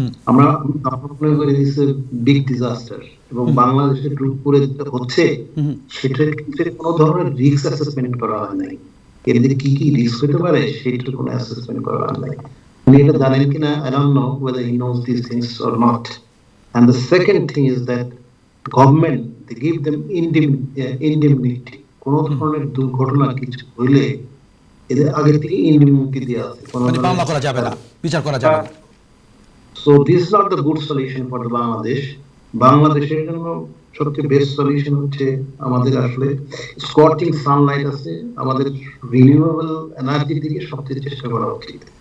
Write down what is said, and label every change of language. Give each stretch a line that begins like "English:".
Bangla: আমরা মনে করি
English: this big disaster,
Bangla: এবং বাংলাদেশের উপরে যেটা হচ্ছে সেটার ক্ষেত্রে কোনো ধরনের রিস্ক অ্যাসেসমেন্ট করা হয় নাই। এর মধ্যে কি কি রিস্ক হতে পারে সেটার কোনো অ্যাসেসমেন্ট করা হয় নাই। উনি এটা জানেন কিনা,
English: I don't know whether he knows these things or not. And the second thing is that government, they give them indemnity.
Bangla: কোনো ধরনের দুর্ঘটনা কিছু হইলে এদের আগে থেকে ইন্ডিমনিটি দেওয়া আছে, মানে মামলা করা যাবে না, বিচার করা যাবে না।
English: So this is not the good solution for the Bangladesh.
Bangla: বাংলাদেশের জন্য সবচেয়ে বেস্ট সলিউশন হচ্ছে আমাদের আসলে স্কর্চিং সানলাইট আছে, আমাদের রিনিউয়েবল এনার্জির দিকে সবচেয়ে চেষ্টা করা উচিত।